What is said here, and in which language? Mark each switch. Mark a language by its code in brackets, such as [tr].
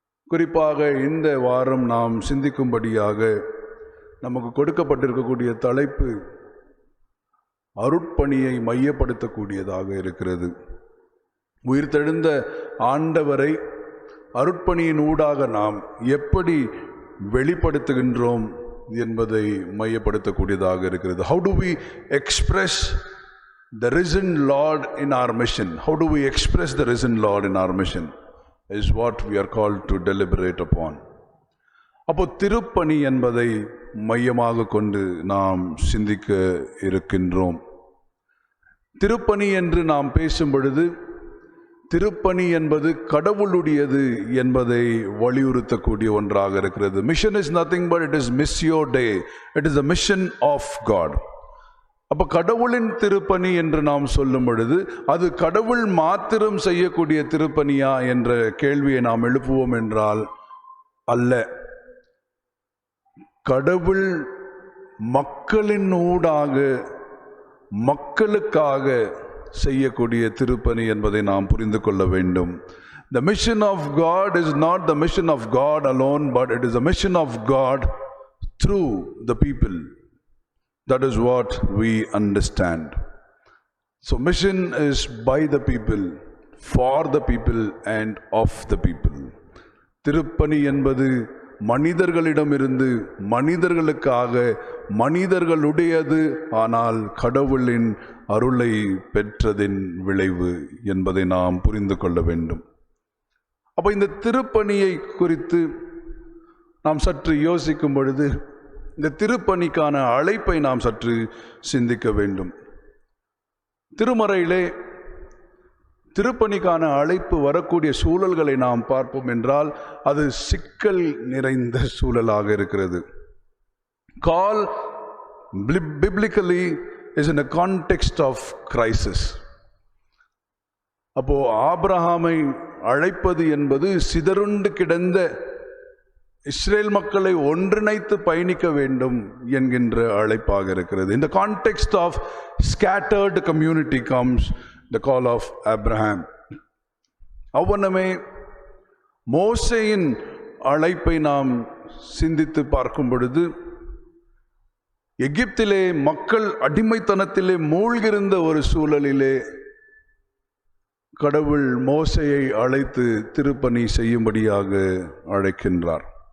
[ta] குறிப்பாக இந்த வாரம் நாம் சிந்திக்கும்படியாக நமக்கு கொடுக்கப்பட்டிருக்கக்கூடிய தலைப்பு அருட்பணியை மையப்படுத்தக்கூடியதாக இருக்கிறது. உயிர்த்தெழுந்த ஆண்டவரை அருட்பணியின் ஊடாக நாம் எப்படி வெளிப்படுத்துகின்றோம் என்பதை மையப்படுத்தக்கூடியதாக இருக்கிறது. [en] How do we express the risen Lord in our mission? How do we express the risen Lord in our mission is what we are called to deliberate upon. [ta] அப்போ திருப்பணி என்பதை மையமாக கொண்டு நாம் சிந்திக்க இருக்கின்றோம். திருப்பணி என்று நாம் பேசும் பொழுது திருப்பணி என்பது கடவுளுடையது என்பதை வலியுறுத்தக்கூடிய ஒன்றாக இருக்கிறது. [en] Mission is nothing but it is missio dei. It is the mission of God. [ta] அப்ப கடவுளின் திருப்பணி என்று நாம் சொல்லும் பொழுது அது கடவுள் மாத்திரம் செய்யக்கூடிய திருப்பணியா என்ற கேள்வியை நாம் எழுப்புவோம் என்றால் அல்ல. கடவுள் மக்களின் ஊடாக மக்களுக்காக செய்யக்கூடிய திருப்பணி என்பதை நாம் புரிந்து கொள்ள வேண்டும். [en] The mission of God is not the mission of God alone, but it is the mission of God through the people. That is what we understand. So mission is by the people, for the people and of the people. [ta] திருப்பணி என்பது மனிதர்களிடமிருந்து மனிதர்களுக்காக மனிதர்களுடையது, ஆனால் கடவுளின் அருளை பெற்றதின் விளைவு என்பதை நாம் புரிந்து கொள்ள வேண்டும். அப்போ இந்த திருப்பணியை குறித்து நாம் சற்று யோசிக்கும் பொழுது இந்த திருப்பணிக்கான அழைப்பை நாம் சற்று சிந்திக்க வேண்டும். திருமறையிலே திருப்பணிக்கான அழைப்பு வரக்கூடிய சூழல்களை நாம் பார்ப்போம் என்றால் அது சிக்கல் நிறைந்த சூழலாக இருக்கிறது. [en] Call biblically is in a context of crisis. [ta] அப்போ ஆபிரகாமை அழைப்பது என்பது சிதறுண்டு கிடந்த இஸ்ரேல் மக்களை ஒன்றிணைத்து பயணிக்க வேண்டும் என்கின்ற அழைப்பாக இருக்கிறது. [en] In the context of scattered community comes the call of Abraham. [ta] அவ்வண்ணமே மோசேயின் அழைப்பை நாம் சிந்தித்து பார்க்கும் பொழுது எகிப்திலே மக்கள் அடிமைத்தனத்திலே மூழ்கிருந்த ஒரு சூழலிலே கடவுள் மோசேயை அழைத்து திருப்பணி செய்யும்படியாக அழைக்கின்றார்.